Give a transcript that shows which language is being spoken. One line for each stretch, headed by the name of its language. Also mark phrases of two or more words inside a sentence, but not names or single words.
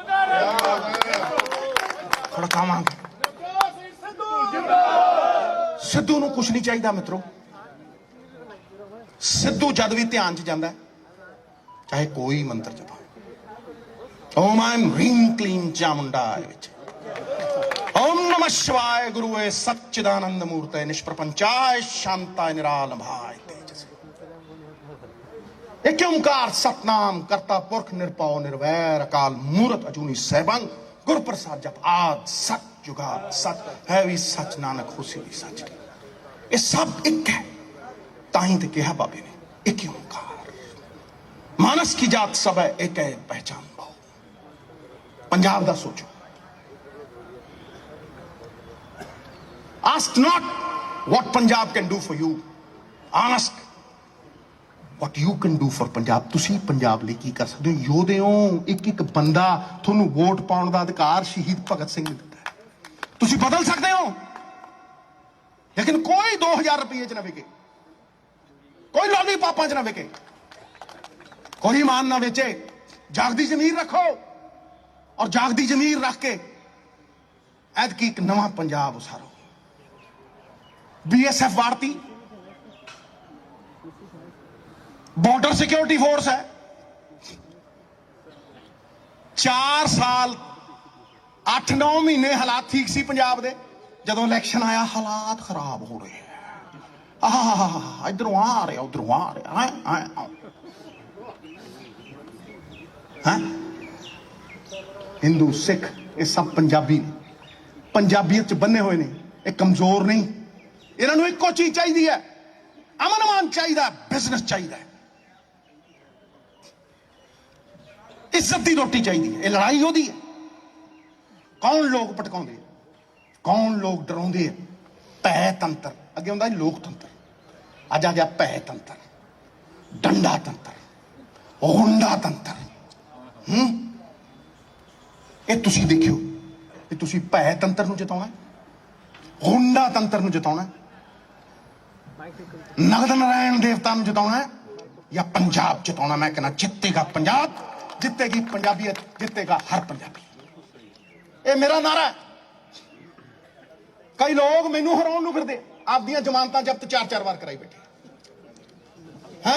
Punjabi: ਸਿੱਧੂ ਨੂੰ ਕੁਛ ਨਹੀਂ ਚਾਹੀਦਾ ਮਿੱਤਰੋ। ਸਿੱਧੂ ਜਦ ਵੀ ਧਿਆਨ 'ਚ ਜਾਂਦਾ ਚਾਹੇ ਕੋਈ ਮੰਤਰ ਜਪਾ,
Sanskrit: ॐ ऐं ह्रीं क्लीं चामुण्डायै विच्चे, ॐ नमः शिवाय गुरुए सच्चिदानंद मूर्ते निष्प्रपंचाय शांताय निरालंभाय तेजस।
Punjabi: ਇੱਕ ਓਅੰਕਾਰ ਸਤਿਨਾਮੁ ਕਰਤਾ ਪੁਰਖੁ ਨਿਰਭਉ ਨਿਰਵੈਰੁ ਅਕਾਲ ਮੂਰਤਿ ਅਜੂਨੀ ਸੈਭੰ ਗੁਰ ਪ੍ਰਸਾਦਿ ਜਪੁ ਆਦਿ ਸਚੁ ਜੁਗਾਦਿ ਸਚੁ ਹੈ ਭੀ ਸਚੁ ਨਾਨਕ ਹੋਸੀ ਭੀ ਸਚੁ।
Hindi: ये सब एक है, ताही ते कहा बाबे ने एक ही ओंकार। मानस की जात सब है एक है पहचान भाव।
Punjabi: ਪੰਜਾਬ ਦਾ ਸੋਚੋ,
English: ask not what Punjab can do for you, ask what you can do for Punjab।
Punjabi: ਤੁਸੀਂ ਪੰਜਾਬ ਲਈ ਕੀ ਕਰ ਸਕਦੇ ਹੋ? ਯੋਧੇ ਹੋ, ਇੱਕ ਇੱਕ ਬੰਦਾ ਤੁਹਾਨੂੰ ਵੋਟ ਪਾਉਣ ਦਾ ਅਧਿਕਾਰ ਸ਼ਹੀਦ ਭਗਤ ਸਿੰਘ ਨੇ ਦਿੱਤਾ ਹੈ। ਤੁਸੀਂ ਬਦਲ ਸਕਦੇ ਹੋ, ਲੇਕਿਨ ਕੋਈ 2000 ਰੁਪਏ 'ਚ ਨਾ ਵਿਕੇ, ਕੋਈ ਲਾਲੀ ਪਾਪਾਂ 'ਚ ਨਾ ਵਿਕੇ, ਕੋਈ ਇਮਾਨ ਨਾ ਵੇਚੇ। ਜਾਗਦੀ ਜ਼ਮੀਰ ਰੱਖੋ, ਔਰ ਜਾਗਦੀ ਜ਼ਮੀਰ ਰੱਖ ਕੇ ਐਤਕੀ ਇੱਕ ਨਵਾਂ ਪੰਜਾਬ ਉਸਾਰੋ। ਬੀਐਸਐਫ ਵਾੜਤੀ, ਬਾਰਡਰ ਸਿਕਿਓਰਿਟੀ ਫੋਰਸ ਹੈ। 4 ਸਾਲ 8-9 ਮਹੀਨੇ ਹਾਲਾਤ ਠੀਕ ਸੀ ਪੰਜਾਬ ਦੇ, ਜਦੋਂ ਇਲੈਕਸ਼ਨ ਆਇਆ ਹਾਲਾਤ ਖਰਾਬ ਹੋ ਰਹੇ ਹੈਂ। ਇਧਰੋਂ ਆ ਰਹੇ ਉਧਰੋਂ ਆ ਰਹੇ ਹੈਂ। ਹਿੰਦੂ ਸਿੱਖ ਯੇ ਸਭ ਪੰਜਾਬੀ ਨੇ, ਪੰਜਾਬੀਅਤ 'ਚ ਬੱਝੇ ਹੋਏ ਨੇ, ਯੇ ਕਮਜ਼ੋਰ ਨਹੀਂ। ਇਹਨਾਂ ਨੂੰ ਇੱਕੋ ਚੀਜ਼ ਚਾਹੀਦੀ ਹੈ, ਅਮਨ ਅਮਾਨ ਚਾਹੀਦਾ, ਬਿਜ਼ਨਸ ਚਾਹੀਦਾ, ਇੱਜ਼ਤ ਦੀ ਰੋਟੀ ਚਾਹੀਦੀ ਹੈ। ਇਹ ਲੜਾਈ ਉਹਦੀ ਹੈ। ਕੌਣ ਲੋਕ ਭਟਕਾਉਂਦੇ, ਕੌਣ ਲੋਕ ਡਰਾਉਂਦੇ ਆ? ਭੈ ਤੰਤਰ। ਅੱਗੇ ਹੁੰਦਾ ਸੀ ਲੋਕਤੰਤਰ, ਅੱਜ ਆ ਗਿਆ ਭੈ ਤੰਤਰ, ਡੰਡਾ ਤੰਤਰ, ਗੁੰਡਾ ਤੰਤਰ। ਇਹ ਤੁਸੀਂ ਦੇਖਿਓ, ਇਹ ਤੁਸੀਂ ਭੈ ਤੰਤਰ ਨੂੰ ਜਿਤਾਉਣਾ, ਗੁੰਡਾ ਤੰਤਰ ਨੂੰ ਜਿਤਾਉਣਾ, ਨਗਦ ਨਾਰਾਇਣ ਦੇਵਤਾ ਨੂੰ ਜਿਤਾਉਣਾ ਜਾਂ ਪੰਜਾਬ ਜਿਤਾਉਣਾ। ਮੈਂ ਕਹਿੰਦਾ ਜਿੱਤੇਗਾ ਪੰਜਾਬ, ਜਿੱਤੇਗੀ ਪੰਜਾਬੀਅਤ, ਜਿੱਤੇਗਾ ਹਰ ਪੰਜਾਬੀ। ਇਹ ਮੇਰਾ ਨਾਰਾ ਹੈ। ਕਈ ਲੋਕ ਮੈਨੂੰ ਹਰਾਉਣ ਨੂੰ ਫਿਰਦੇ, ਆਪਦੀਆਂ ਜ਼ਮਾਨਤਾਂ ਜ਼ਬਤ 4-4 ਵਾਰ ਕਰਾਈ ਬੈਠੇ ਹੈ।